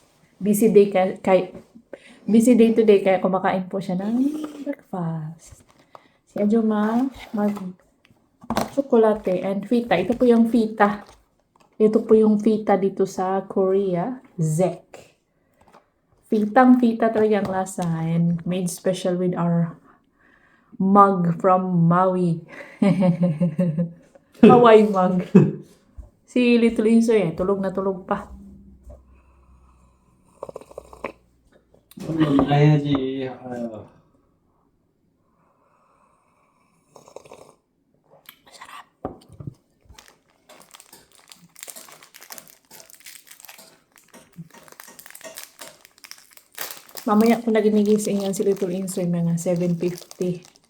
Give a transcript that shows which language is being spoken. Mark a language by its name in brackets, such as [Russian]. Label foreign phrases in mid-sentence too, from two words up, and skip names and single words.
[English] Busy day today [Filipino] kaya kumakain po siya ng breakfast. Si Ajuma mag-chocolate and fita. Ito po yung fita. Ito po yung fita dito sa Korea. Zek. Fitang-fita talaga ang lasa and [English] made special with our mug from Maui. [Filipino] Hawaii mug. Si Little Insoy tulog na tulog pa. [Korean] 가야지. 아유. [Filipino] Mamaya ko na ginigising yan si Little Insoy mga 7:50.